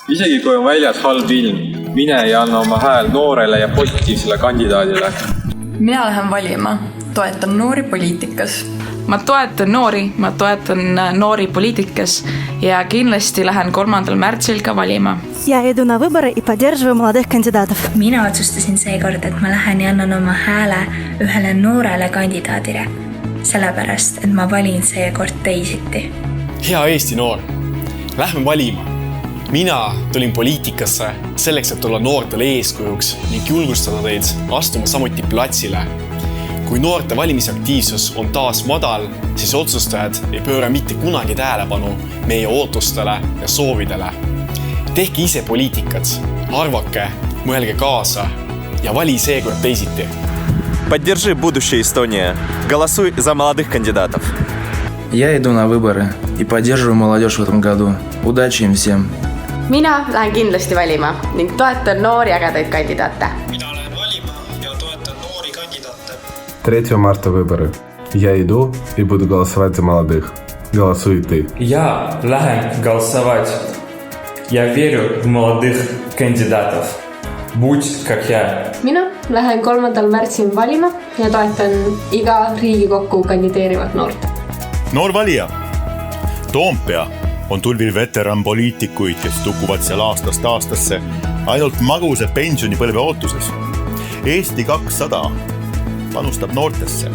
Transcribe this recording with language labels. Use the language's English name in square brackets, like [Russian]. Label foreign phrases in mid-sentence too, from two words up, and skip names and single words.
[Estonian] Isegi kui on väljas halb ilm, mine ja anna oma hääl noorele ja positiivsele kandidaadile. Mina lähen valima, toetan noori poliitikas. Ma toetan noori poliitikas ja kindlasti lähen 3. märtsil ka valima. [Russian] Я иду на выборы и поддерживаю молодых кандидатов. [Estonian] Mina otsustasin seekord, et ma lähen ja annan oma hääle ühele noorele kandidaadile. Sellepärast, et ma valin seekord teisiti. Hea Eesti noor, lähme valima. Mina tulin poliitikasse selleks, et olla noortele eeskujuks ning julgustada teid astuma samuti platsile. Kui noorte valimisaktiivsus on taas madal, siis otsustajad ei pööra mitte kunagi tähelepanu meie ootustele ja soovidele. Tehke ise poliitikat, arvake, mõelge kaasa ja vali seekord teisiti. [Russian] Поддержи будущее Эстония. Голосуй за молодых кандидатов. Я иду на выборы и поддерживаю молодежь в этом году. Удачи им всем. [Estonian] Mina lähen kindlasti valima ning toetan noori ägedaid kandidaate. Mina lähen valima ja toetan noori kandidaate. [Russian] 3 марта выборы. Я иду и буду голосовать за молодых. Голосуй и ты. Я lähen голосовать. Я верю в молодых кандидатов. Будь как я. [Estonian] Mina lähen 3. märtsil valima ja toetan iga Riigikokku kandideerivat noort. Noor valija. Toompea on tulvil veteranpoliitikuid, kes tukuvad seal aastast aastasse ainult maguse pensionipõlve ootuses. Eesti 200 panustab noortesse.